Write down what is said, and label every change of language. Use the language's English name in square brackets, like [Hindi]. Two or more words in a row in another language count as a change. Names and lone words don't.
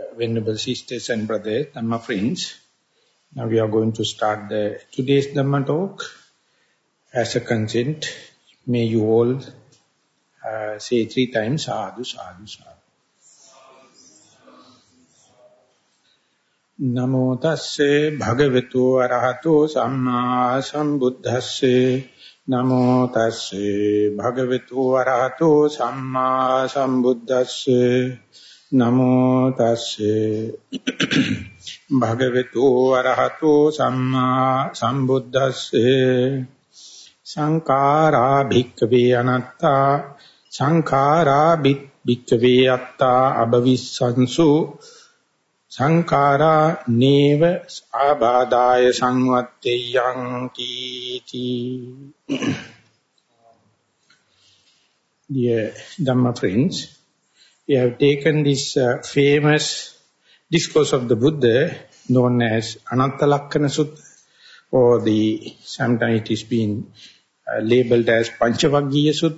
[English] Venerable sisters and brothers, Dhamma friends. Now we are going to start today's Dhamma talk. As a consent, may you all say 3 times, [Pali] sadhu, sadhu, sadhu. Namo tasse bhagavato arahato samma sambuddhasse. Namo tasse bhagavato arahato samma sambuddhasse. Namo tasse bhagavato arahato samma sambuddhasse. Sankara bhikkhave anatta sankara bhikkhave atta abhavissansu sankara neva abhadaya samvatteyang titi. [English] Dear Dhamma friends, we have taken this famous discourse of the Buddha known as Ananta Lakkana Sutta, or sometimes it is been labeled as Panchavaggiya Sutta.